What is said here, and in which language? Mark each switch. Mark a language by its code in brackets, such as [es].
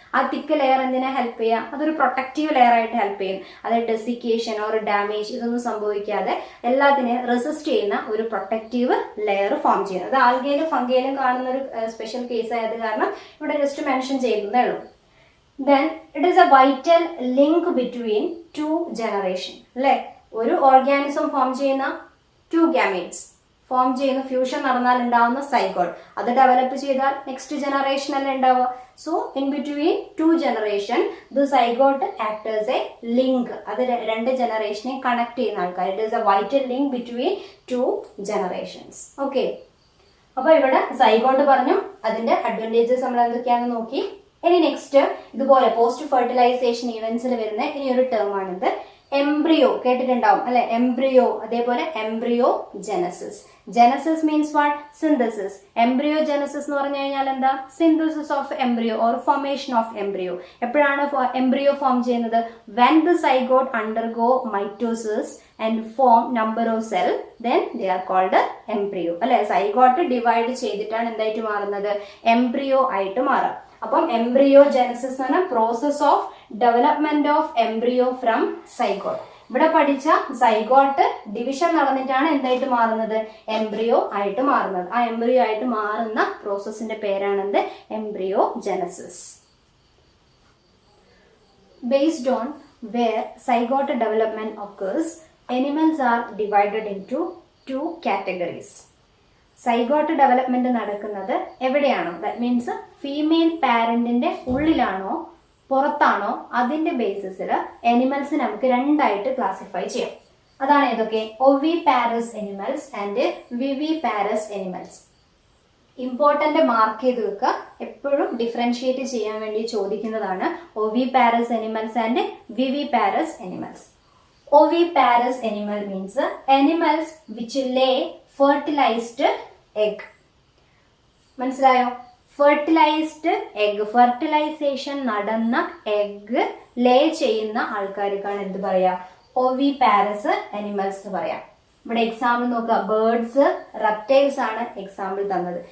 [ml] ആ തിക്ക് ലെയർ എന്തിനാ ഹെൽപ്പ് ചെയ്യുക, അതൊരു പ്രൊട്ടക്റ്റീവ് ലെയർ ആയിട്ട് ഹെൽപ്പ് ചെയ്യും. അത് ഡെസിക്കേഷൻ ഓർ ഡാമേജ് ഇതൊന്നും സംഭവിക്കാതെ എല്ലാത്തിനെയും റെസിസ്റ്റ് ചെയ്യുന്ന ഒരു പ്രൊട്ടക്റ്റീവ് ലെയർ ഫോം ചെയ്യുന്നത്. അത് ആൽഗയിലും ഫംഗയിലും കാണുന്ന ഒരു സ്പെഷ്യൽ കേസ് ആയത് കാരണം ഇവിടെ ജസ്റ്റ് മെൻഷൻ ചെയ്യുന്നതേ ഉള്ളൂ. [en] Then it is a vital link between two generation. [ml] അല്ലെ, ഒരു ഓർഗാനിസം ഫോം ചെയ്യുന്ന ടു ഗാമീറ്റ്സ് ഫോം ചെയ്യുന്ന ഫ്യൂഷൻ നടന്നാൽ ഉണ്ടാവുന്ന സൈഗോട്ട്, അത് ഡെവലപ്പ് ചെയ്താൽ നെക്സ്റ്റ് ജനറേഷൻ അല്ലേ ഉണ്ടാവുക. [en] So in between two generation the zygote act as a link. [ml] അത് രണ്ട് ജനറേഷനെ കണക്ട് ചെയ്യുന്ന ആൾക്കാർ. [en] It is a vital link between two generations. [ml] Okay, അപ്പൊ ഇവിടെ സൈഗോട്ട് പറഞ്ഞു, അതിന്റെ അഡ്വാൻറ്റേജസ് നമ്മൾ എന്തൊക്കെയാണെന്ന് നോക്കി. ഇനി നെക്സ്റ്റ് ഇതുപോലെ പോസ്റ്റ് ഫെർട്ടിലൈസേഷൻ ഇവന്റ്സിൽ വരുന്ന ഇനി ഒരു ടേം ആണിത്, എംബ്രിയോ. കേട്ടിട്ടുണ്ടാവും അല്ലെ, എംബ്രിയോ. അതേപോലെ embryo Genesis. [en] Genesis means what, synthesis. Embryo genesis [ml] എന്ന് പറഞ്ഞു കഴിഞ്ഞാൽ എന്താ, [en] Synthesis of embryo or formation of embryo. [ml] എപ്പോഴാണ് എംബ്രിയോ ഫോം ചെയ്യുന്നത്, [en] when the zygote undergo mitosis and form number of cell, then they are called embryo. [ml] അല്ലെ, zygote divide ചെയ്തിട്ടാണ് എന്തായിട്ട് മാറുന്നത്, എംബ്രിയോ ആയിട്ട് മാറാം. അപ്പം [en] embryo genesis [ml] എന്ന് പറഞ്ഞാൽ [en] Process of development of embryo from zygote. [ml] ഇവിടെ പഠിച്ച സൈഗോട്ട് ഡിവിഷൻ നടന്നിട്ടാണ് എന്തായിട്ട് മാറുന്നത്, എംബ്രിയോ ആയിട്ട് മാറുന്നത്. ആ എംബ്രിയോ ആയിട്ട് മാറുന്ന പ്രോസസ്സിന്റെ പേരാണെന്ത്, embryo Genesis. [en] Based on where zygote development occurs, animals are divided into two categories. [ml] Zygote development നടക്കുന്നത് എവിടെയാണോ, ദാറ്റ് മീൻസ് ഫീമെയിൽ പാരന്റിന്റെ ഉള്ളിലാണോ പുറത്താണോ, അതിന്റെ ബേസിസിൽ എനിമൽസ് നമുക്ക് രണ്ടായിട്ട് ക്ലാസിഫൈ ചെയ്യാം. അതാണ് ഏതൊക്കെ, [en] oviparous animals and viviparous animals. [ml] Important mark ചെയ്ത് വെക്കുക, എപ്പോഴും ഡിഫറൻഷിയേറ്റ് ചെയ്യാൻ വേണ്ടി ചോദിക്കുന്നതാണ് [en] oviparous animals and viviparous animals. Oviparous animal means animals which lay fertilized egg. [ml] മനസ്സിലായോ, ഫെർട്ടിലൈസ്ഡ് എഗ്, ഫെർട്ടിലൈസേഷൻ നടന്ന എഗ് ലേ ചെയ്യുന്ന ആൾക്കാർക്കാണ് എന്ത് പറയാ, ഓവിപാരസ് അനിമൽസ് എന്ന് പറയാം. ഇവിടെ എക്സാമ്പിൾ നോക്കുക, ബേർഡ്സ്, റെപ്റ്റൈൽസ് ആണ് എക്സാമ്പിൾ തന്നത്.